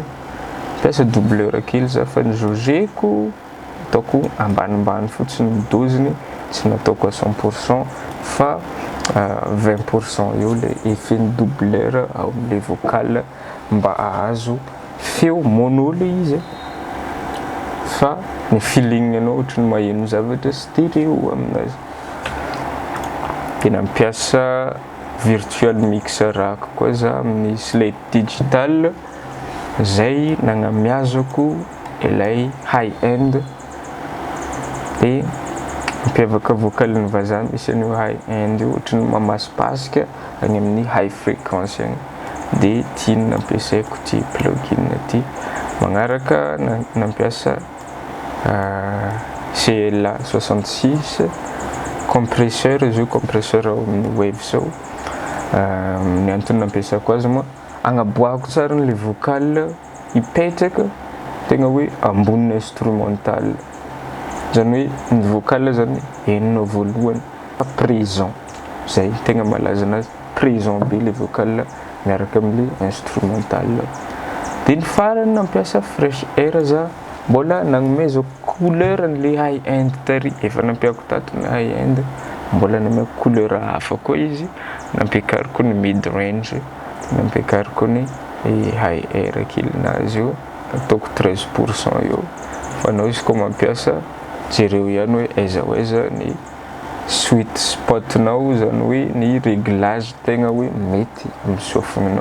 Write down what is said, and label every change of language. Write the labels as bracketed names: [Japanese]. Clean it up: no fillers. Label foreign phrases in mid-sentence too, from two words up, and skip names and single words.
[Malagasy] Nampiasa doubleur kely za fa nijaugeko ataoko ambanimbany fotsiny doziny, tsy nataoko à 100% fa 20% eo le [French] effet doubleur [Malagasy] ao am'le vocal mba ahazo feo mono le izy fa ny feeling anao ohatran'ny maheno zavatra stéréo aminazy. Dia nampiasa [English] virtual mixer [Malagasy] koa za amin'ny slate digital zay nagnamiazako ilay [English] high end. [Malagasy] Dia mampiavaka vocal-ny vazaha misy an'io [English] high end [Malagasy] io ohatran'ny mamasipasika agny amin'ny [English] high frequency [Malagasy] agny. Dia tiany nampiasaiko ty plugin ty. Magnaraka nampiasa CLA 66 compresseur, izy io compresseur ao amin'ny wave zao. Ny antony nampiasako azy moa agnaboahako tsara le vocal hipetraka tegna hoe ambonina instrumental. Zany hoe ny vocal zany henona voalohany fa présent, zay tegna malaza anazy, présent be le vocal miaraka amin'le instrumental. Dia ny farany nampiasa fresh air za, mbola nagnomezako couleur an'le [English] high end [Malagasy] tary, efa nampiako tato ny [English] high end, [Malagasy] mbola nampiako couleur hafa koa izy, nampiakariko ny [English] mid range, [Malagasy] nampiakariko ny [English] high air [Malagasy] kely nazy io, ataoko 13% eo. Fa anao izy koa mampiasa jereo ihany hoe aiza ho aiza ny [English] sweet spot- [Malagasy] nao, zany hoe ny réglage tegna hoe mety amin'ny sofigninao.